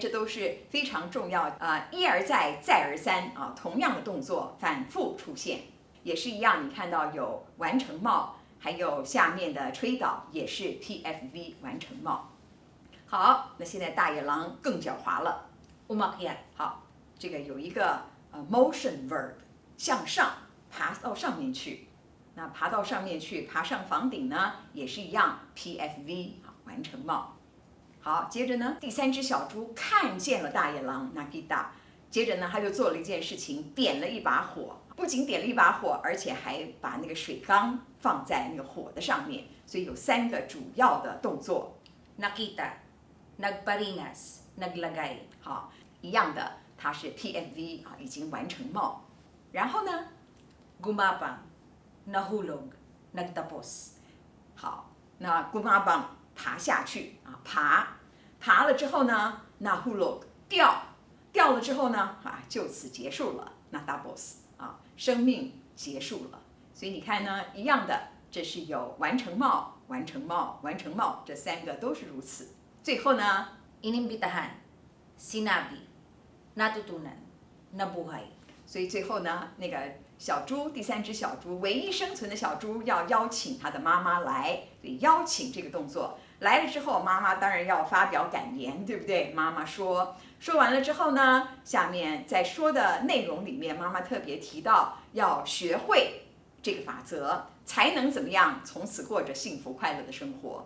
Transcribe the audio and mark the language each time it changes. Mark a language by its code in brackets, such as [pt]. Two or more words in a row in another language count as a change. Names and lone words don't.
[zh] 这都是非常重要一而再再而三啊，同样的动作反复出现，也是一样。你看到有完成貌，还有下面的吹倒也是 PFV 完成貌。好，那现在大野狼更狡猾了 [tl] Umakyat. [zh] 好，这个有一个 [en] motion verb [zh] 向上爬到上面去，那爬到上面去，爬上房顶呢，也是一样 PFV 完成貌。好，接着呢，第3只小猪看见了大野狼 nagita， 接着呢，他就做了一件事情，点了一把火，不仅点了一把火，而且还把那个水缸放在那个火的上面，所以有3个主要的动作。 [tl] Nakita, nagparinas, naglagay. [zh] 好，一样的，它是 PFV 已经完成貌。然后呢 [tl] Gumapang, nahulog, nagtapos. [zh] 好，那 gumabang 爬下去爬了之后呢 nahulog 掉了之后呢就此结束了 natapos 生命结束了。所以你看呢，一样的，这是有完成貌、完成貌、完成貌，这3个都是如此。最后呢 [tl] Inimbitahan, sinabi, natutunan, nabuhay. [zh] 所以最后呢，那个小猪，第3只小猪，唯一生存的小猪要邀请他的妈妈来，所以邀请这个动作来了之后，妈妈当然要发表感言，对不对？妈妈说完了之后呢，下面在说的内容里面，妈妈特别提到要学会这个法则，才能怎么样从此过着幸福快乐的生活。